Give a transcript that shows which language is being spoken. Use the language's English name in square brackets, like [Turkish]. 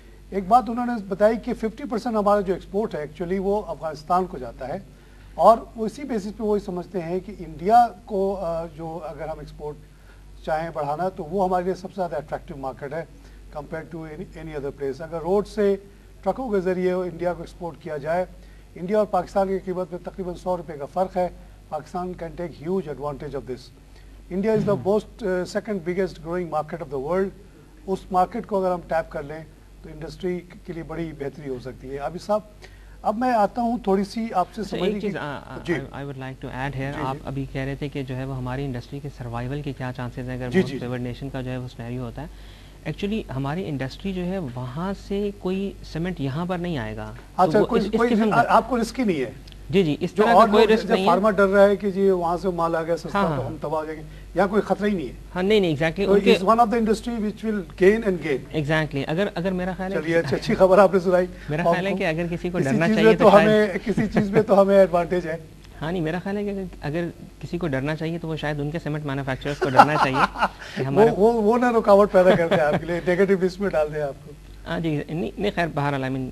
[Urdu] ایک بات انہوں نے بتائی کہ 50% ہمارا جو ایکسپورٹ ہے ایکچولی وہ افغانستان کو جاتا ہے, اور اسی بیسس پہ وہی سمجھتے ہیں کہ انڈیا کو جو اگر ہم ایکسپورٹ چاہیں بڑھانا تو وہ ہمارے لیے سب سے زیادہ اٹریکٹیو مارکیٹ ہے [English] Compare to any other place. [Urdu] اگر روڈ سے ٹرکوں کے ذریعے انڈیا کو ایکسپورٹ کیا جائے, انڈیا اور پاکستان کی قیمت میں تقریباً 100 روپے کا فرق ہے. [English] Pakistan can take huge advantage of this. India is the most second biggest growing market of the world. [Urdu] اس market کو اگر ہم ٹیپ کر لیں تو انڈسٹری کے لیے بڑی بہتری ہو سکتی ہے. عابد صاحب اب میں آتا ہوں تھوڑی سی آپ سے سمجھنے کی. [English] I would like to add here, [Urdu] آپ ابھی کہہ رہے تھے کہ جو ہے وہ ہماری انڈسٹری کے سروائیول کے کیا چانسز ہیں اگر موسٹ فیورڈ نیشن کا جو ہے وہ سینیریو ہوتا ہے. ایکچولی ہماری انڈسٹری جو ہے وہاں سے کوئی سیمنٹ یہاں پر نہیں آئے گا. اچھا, آپ کو رسک ہی نہیں ہے. جی اس طرح کا کوئی رسک نہیں ہے. فارمر ڈر رہا ہے کہ جی وہاں سے مال آ گیا سستا تو ہم تباہ ہو جائیں گے, یہاں کوئی خطرہ ہی نہیں ہے. ہاں نہیں exactly, [English] It's one of the industry which will gain and gain. [Urdu] Exactly اگر میرا خیال ہے, چلیے اچھی خبر آپ نے سنائی. میرا خیال ہے کہ اگر کسی کو ڈرنا چاہیے تو ہمیں کسی چیز میں تو ہمیں ایڈوانٹیج ہے. ہاں نہیں, میرا خیال ہے کہ اگر کسی کو ڈرنا چاہیے تو وہ شاید ان کے سیمنٹ مینوفیکچررز کو ڈرنا چاہیے. وہ نہ رکاوٹ پیدا کرتے ہیں آپ کے لیے, نیگیٹو لسٹ میں ڈال دیں آپ کو. ہاں جی نہیں خیر بہرحال [English] I mean